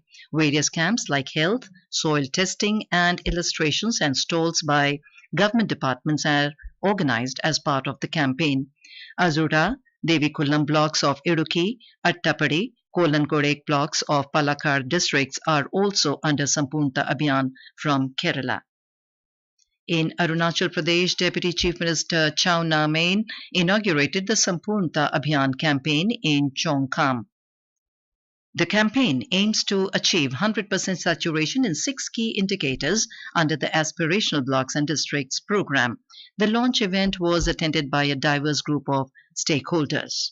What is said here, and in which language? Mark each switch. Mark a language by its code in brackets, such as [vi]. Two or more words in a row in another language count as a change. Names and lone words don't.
[en] Various camps like health, soil testing and illustrations and stalls by government departments are organized as part of the campaign. Azura, Devikullam blocks of Idukki, Attapadi, Kolankodek blocks of Palakkad districts are also under Sampurnta Abhiyan from Kerala. In Arunachal Pradesh, Deputy Chief Minister Chau Na-main inaugurated the Sampurnta Abhiyan campaign in Chongkham. The campaign aims to achieve 100% saturation in 6 key indicators under the Aspirational Blocks and Districts program. The launch event was attended by a diverse group of stakeholders.